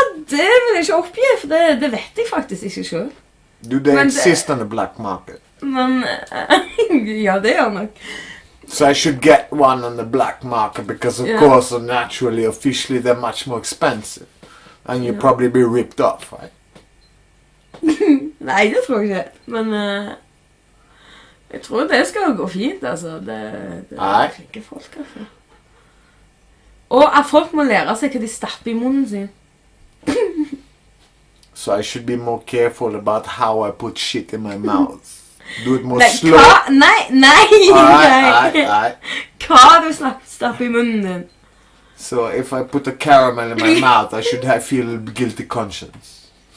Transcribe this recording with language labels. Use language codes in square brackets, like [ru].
[no] Det vil jeg ikke oppgi, for det vet jeg faktisk ikke selv. [en] Do they exist on the black market? [no] Men, ja, det gjør nok. [en] So I should get one on the black market because of course, naturally, officially, they're much more expensive. And you'll probably be ripped off, right? [no] Nei, det tror jeg ikke. Men jeg tror det skal gå fint, altså. Det er flinke folk, altså. Og at folk må lære seg hva de stapper i munnen sin. [en] So I should be more careful about how I put shit in my mouth. Do it more [no] Nei, [en] slow. [no] nei! [en] Alright. [no] Hva du stapper i munnen din? [en] So if I put a caramel in my mouth, I should feel a guilty conscience.